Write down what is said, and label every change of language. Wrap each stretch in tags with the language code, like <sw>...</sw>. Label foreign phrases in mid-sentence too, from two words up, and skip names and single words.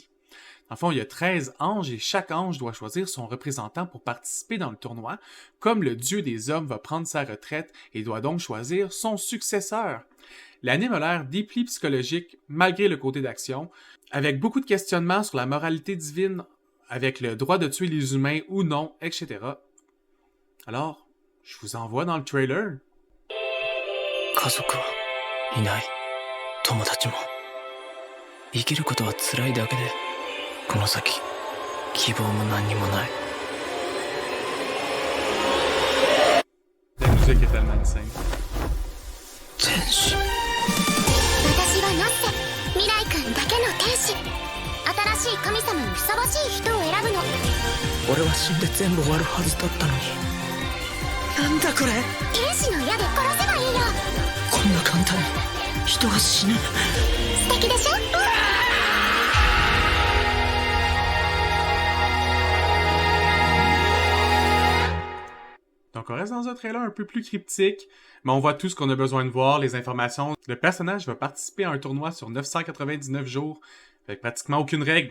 <fr>En fond, il y a 13 anges et chaque ange doit choisir son représentant pour participer dans le tournoi, comme le dieu des hommes va prendre sa retraite et doit donc choisir son successeur. L'anime a l'air deeply psychologique malgré le côté d'action, avec beaucoup de questionnements sur la moralité divine, avec le droit de tuer les humains ou non, etc. Alors, je vous envoie dans le trailer.</fr> <ja>家族はいない。友達も。生きることは辛いだけで、この先、希望も何にもない。</ja> <fr>La musique est tellement insane.</fr> <ja>天使。私はナッセ、未来君だけの天使。新しい神様にふさわしい人を選ぶの。俺は死んで全部終わるはずだったのに。なんだこれ。天使の矢で殺せばいいよ。んな簡単に人が死ぬ。素敵でしょ。</ja> <fr>Donc on reste dans un trailer un peu plus cryptique, mais on voit tout ce qu'on a besoin de voir, les informations. Le personnage va participer à un tournoi sur 999 jours, avec pratiquement aucune règle.</fr>